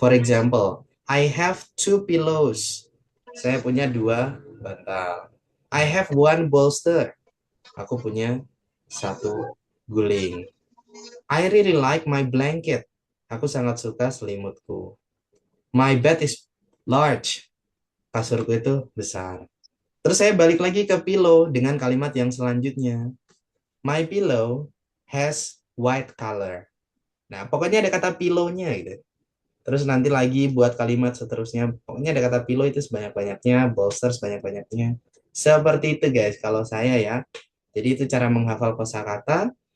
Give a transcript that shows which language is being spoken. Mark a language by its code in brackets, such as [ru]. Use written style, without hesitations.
[en] For example, I have 2 pillows. [id] Saya punya 2 bantal. [en] I have 1 bolster. [id] Aku punya 1 guling. [en] I really like my blanket. [id] Aku sangat suka selimutku. [en] My bed is large. [id] Kasurku itu besar. Terus saya balik lagi ke pillow dengan kalimat yang selanjutnya. [en] My pillow has white color. [id] Nah, pokoknya ada kata pillow-nya gitu. Terus nanti lagi buat kalimat seterusnya. Pokoknya ada kata pillow itu sebanyak-banyaknya, bolster sebanyak-banyaknya. Seperti itu guys, kalau saya ya. Jadi itu cara menghafal kosakata.